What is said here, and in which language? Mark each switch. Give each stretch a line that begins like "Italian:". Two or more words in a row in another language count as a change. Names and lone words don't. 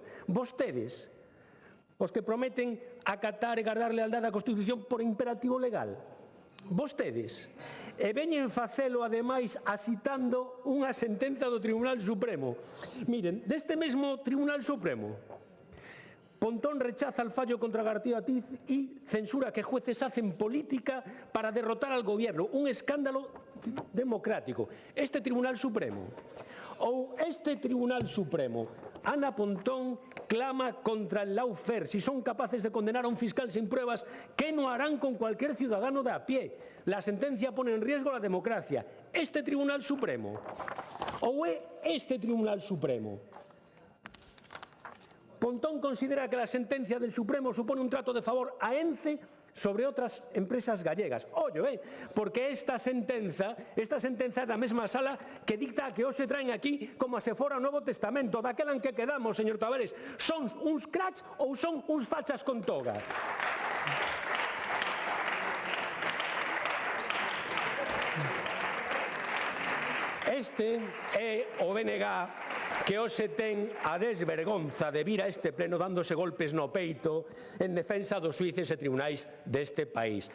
Galician: Vostedes, os que prometen acatar e guardar lealdade á Constitución por imperativo legal. Vostedes. E veñen facelo, ademais, asitando unha sentenza do Tribunal Supremo. Miren, deste mesmo Tribunal Supremo,
Spanish: Pontón rechaza el fallo contra García Ortiz y censura que jueces hacen política para derrotar al gobierno. Un escándalo democrático. Este Tribunal Supremo,
Galician: ou este Tribunal Supremo,
Spanish: Ana Pontón clama contra el lawfare. Si son capaces de condenar a un fiscal sin pruebas, ¿qué no harán con cualquier ciudadano de a pie? La sentencia pone en riesgo la democracia. Este Tribunal Supremo,
Galician: ou é este Tribunal Supremo.
Spanish: Pontón considera que la sentencia del Supremo supone un trato de favor a ENCE sobre outras empresas gallegas.
Galician: Ollo, porque esta sentenza é da mesma sala que dicta que hoxe traen aquí como se fora o Novo Testamento. Daquela en que quedamos, señor Tavares, son uns cracks ou son uns fachas con toga? Este é o BNG que hoxe ten a desvergonza de vir a este pleno dándose golpes no peito en defensa dos xuíces e tribunais deste país.